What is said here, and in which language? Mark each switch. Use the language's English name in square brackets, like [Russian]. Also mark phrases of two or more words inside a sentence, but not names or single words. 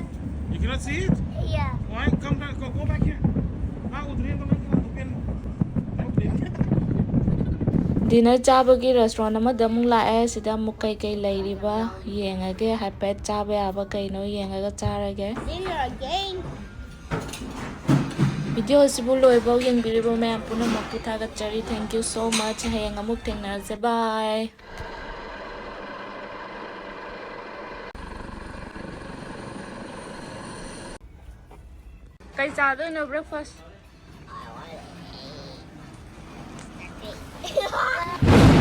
[English] You cannot see it? Yeah. Why? Come back, go back here. [Manipuri] Dinner chabagi restaurant amada mung lae sida muk kai leiriba yengage hapet chabe aba kaino yengaga charage [English] Dinner again. [Manipuri] video sibu loibo yengbiribo ma'am puna makutha ga chari [English] thank you so much [Manipuri] hayang amuk thengnar bye kai cha do no breakfast